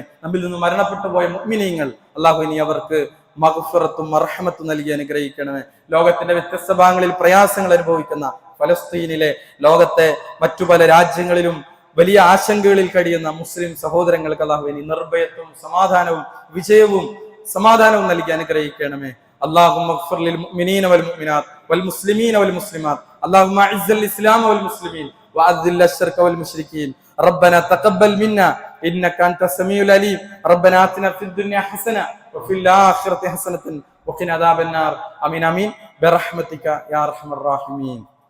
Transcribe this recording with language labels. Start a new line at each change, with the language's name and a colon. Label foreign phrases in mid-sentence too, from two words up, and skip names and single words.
Malayalam: നമ്മിൽ നിന്ന് മരണപ്പെട്ടു പോയ മുഅ്മിനീങ്ങൾ അള്ളാഹു ഇനി അവർക്ക് മഗ്ഫിറത്തും മർഹമത്തും നൽകി അനുഗ്രഹിക്കണമേ. ലോകത്തിന്റെ വ്യത്യസ്ത ഭാഗങ്ങളിൽ പ്രയാസങ്ങൾ അനുഭവിക്കുന്ന ഫലസ്തീനിലെ, ലോകത്തെ മറ്റു പല രാജ്യങ്ങളിലും വലിയ ആശങ്കകളിൽ കഴിയുന്ന മുസ്ലിം സഹോദരങ്ങൾക്ക് അല്ലാഹു ഇനി നിർഭയത്വവും സമാധാനവും വിജയവും സമാധാനവും നൽകി അനുഗ്രഹിക്കണമേ.
Arabic: اللهم اغفر للمؤمنين والمؤمنات والمسلمين والمسلمات اللهم اعز الاسلام والمسلمين واذل الشرك والمشركين ربنا تقبل منا انك انت السميع العليم ربنا آتنا في الدنيا حسنه وفي الاخره حسنه وقنا عذاب النار امين امين برحمتك يا ارحم الراحمين.